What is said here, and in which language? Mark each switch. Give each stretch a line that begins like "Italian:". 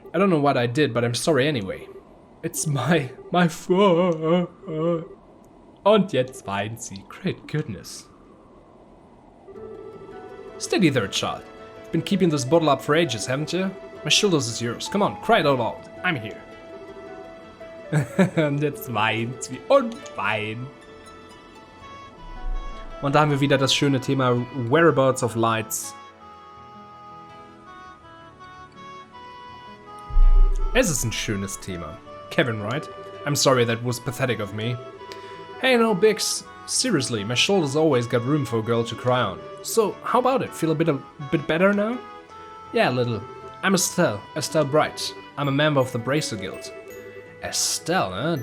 English: I don't know what I did, but I'm sorry anyway. It's my fault.
German: Und jetzt weint sie.
English: Great goodness. Steady there, child. You've been keeping this bottle up for ages, haven't you? My shoulders is yours. Come on, cry it out loud. I'm here.
German: Und jetzt weint sie und weint. Und da haben wir wieder das schöne Thema Whereabouts of Lights. Es ist ein schönes Thema.
English: Kevin, right? I'm sorry, that was pathetic of me. Hey, no, Bix. Seriously, my shoulders always got room for a girl to cry on. So, how about it? Feel a bit better now? Yeah, a little. I'm Estelle Bright. I'm a member of the Bracer Guild. Estelle, huh?